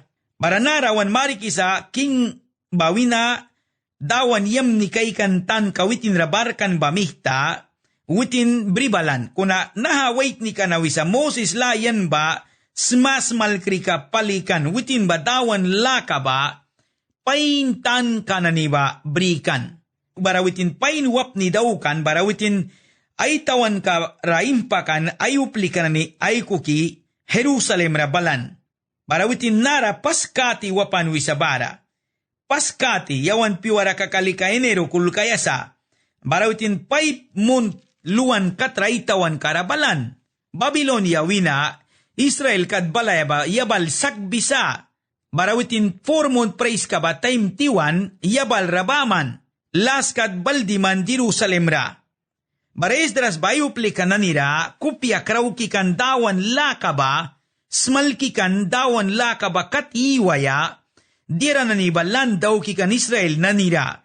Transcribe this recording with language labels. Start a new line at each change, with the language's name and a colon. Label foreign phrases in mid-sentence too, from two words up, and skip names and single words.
Mískito: Baranarawan marikisa king bawina dawan yam ni kay kantan kawitin rabarkan bamihta witin bribalan kuna nahawait ni kanawisa Moses layan ba smas malkri ka palikan, witin ba dawan laka ba, paintan kanani ba brikan. Barawitin pain wap ni daukan, barawitin ay tawan ka raimpakan, ay uplikan ni ay kuki, Jerusalem rabalan. Barawitin nara paskati wapan wisabara. Paskati yawan piwara kakalika enero kulkayasa. Barawitin pay mun luan katraitawan karabalan. Babylonia wina, Israel kad balayaba yabal sakbisa. Barawitin 4 month praise ka ba time tiwan yabal rabaman. Las kad baldiman Jerusalem ra. Baresdras bayupli ka nanira kupya krauki kan dawan lakaba. Smalki kan dawan lakaba kat iwaya. Dira naniba landaw ki kan Israel nanira.